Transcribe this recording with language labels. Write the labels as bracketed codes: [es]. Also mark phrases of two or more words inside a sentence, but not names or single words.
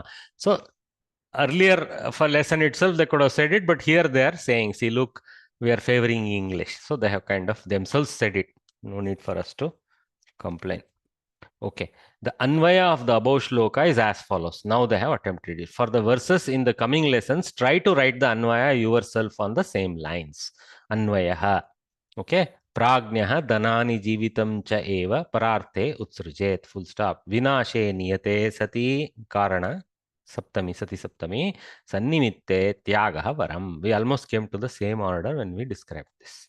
[en] So earlier for lesson itself, they could have said it, but here they are saying, see, look, we are favoring English. So they have kind of themselves said it. No need for us to complain. Okay. The Anvaya of the above shloka is as follows. Now they have attempted it. For the verses in the coming lessons, try to write the Anvaya yourself on the same lines. Anvayaha. Okay. [sa] Pragnyah danani jivitam cha eva pararte utsrujet. [en] Full stop. [sa] Vinashe niyate sati karana. Saptami, Sati Saptami, Sannimitte, Tyagaha Varam. [en] We almost came to the same order when we described this.